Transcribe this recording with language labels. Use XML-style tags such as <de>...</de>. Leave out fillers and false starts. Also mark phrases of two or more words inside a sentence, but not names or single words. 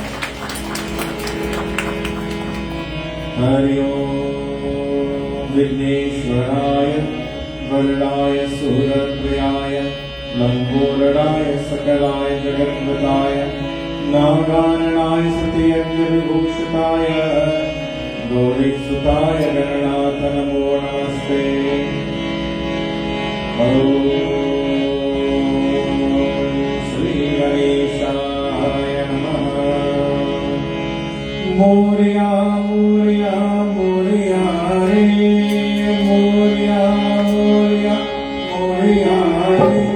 <sa>Hari Om Vigneshwaraya Varudaya Surapriyaya Lamboradaya Sakalaya Jagatvataya Navaranaya Satyajya Vibhushataya Gauriksutaya Gananatha Namo Namaste.</sa> <mr>Moria, Moria, Moria, Re, Moria, Moria, Moria, Re.</mr>